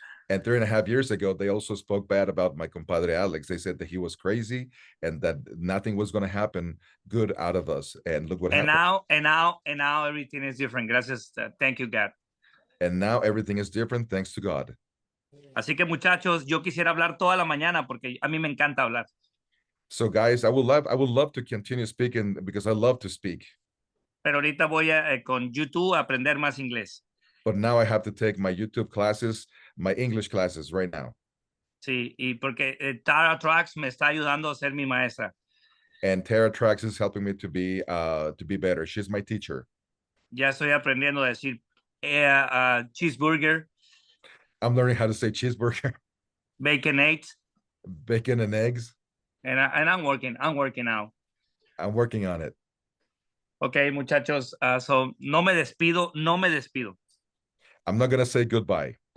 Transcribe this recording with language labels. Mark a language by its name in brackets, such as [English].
[English] And 3.5 years ago, they also spoke bad about my compadre Alex. They said that he was crazy and that nothing was going to happen good out of us. And look what happened. And now everything is different. [Spanish] Gracias, [English] thank you, God. And now everything is different, thanks to God. [Spanish] Así que, muchachos, yo quisiera hablar toda la mañana porque a mí me encanta hablar. [English] So, guys, I would love to continue speaking because I love to speak. [Spanish] Pero ahorita voy a con YouTube a aprender más inglés. [English] But now I have to take my YouTube classes, my English classes right now. [Spanish] Sí, y porque Tara Trax me está ayudando a ser mi maestra. [English] And Tara Trax is helping me to be better. She's my teacher. [Spanish] Ya estoy aprendiendo a decir cheeseburger. [English] I'm learning how to say cheeseburger. Bacon eggs. Bacon and eggs. And I'm working now. I'm working on it. [Spanish] Okay, muchachos. So no me despido. [English] I'm not going to say goodbye.